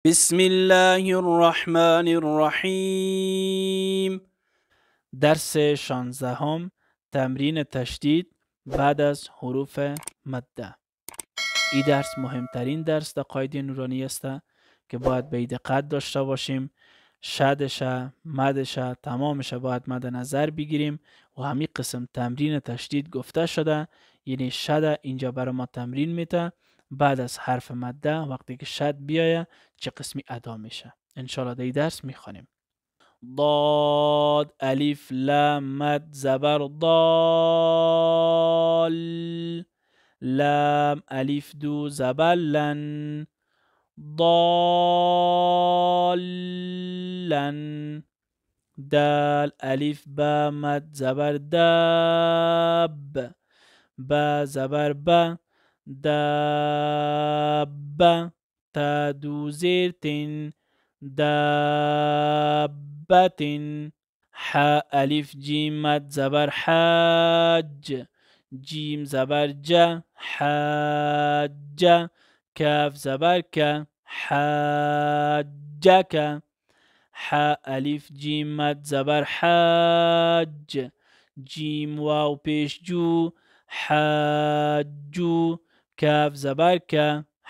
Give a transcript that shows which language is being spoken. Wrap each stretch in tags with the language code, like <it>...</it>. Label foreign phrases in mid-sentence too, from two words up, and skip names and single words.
<ar>بسم الله الرحمن الرحیم.</ar> <fa>درس 16 تمرین تشدید بعد از حروف مده. این درس مهمترین درس در قاعده نورانی است که باید به دقت داشته باشیم. شدش مدش تمامش باید مد نظر بگیریم و همین قسم تمرین تشدید گفته شده، یعنی شد اینجا برای ما تمرین میده. بعد از حرف مده وقتی که شد بیایه چه قسمی ادا میشه انشالله در این درس میخوانیم. ضاد الف لام مد زبر ضال، لام الف دو زبر لن، ضالن، دال الف با مد زبر داب، با زبر با، داب، تا دو زیر تن، دابتن، ح الف جیم مد زبر حاج، جیم زبر جا، حاج، کاف زبر کا، حاجک، ح الف جیم مد زبر حاج، جیم واو پیش جو، حاجو، کاف زبر کا،</fa>